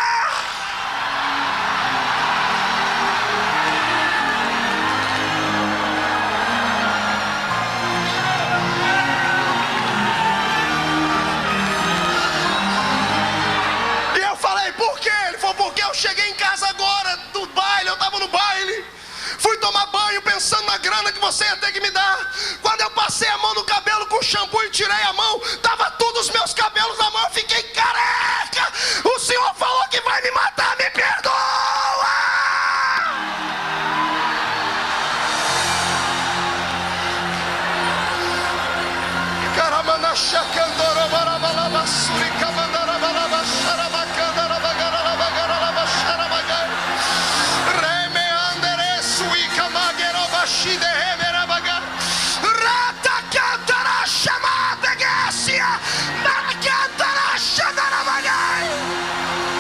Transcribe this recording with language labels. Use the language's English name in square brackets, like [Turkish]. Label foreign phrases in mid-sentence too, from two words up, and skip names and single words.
[Portuguese] Porque eu cheguei em casa agora do baile, eu estava no baile, fui tomar banho pensando na grana que você ia ter que me dar. Quando eu passei a mão no cabelo com shampoo e tirei a mão, tava todos os meus cabelos na mão, eu fiquei careca. O Senhor falou que vai me matar, me perdoa. Caramana chacandora barabalaba surica mandara balaba xarabacandara bagara bagara xarabagai reme andere suica magueroba xide remera bagar rata cantara chamada gacia maracantara xadara bagai.